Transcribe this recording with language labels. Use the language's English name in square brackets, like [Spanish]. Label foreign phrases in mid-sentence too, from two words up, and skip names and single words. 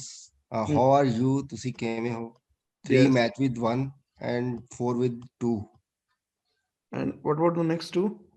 [English] How are you? [Punjabi] तुसी किवें हो? 3 [English] Yes. match with 1 and 4 with 2. And what about the next two?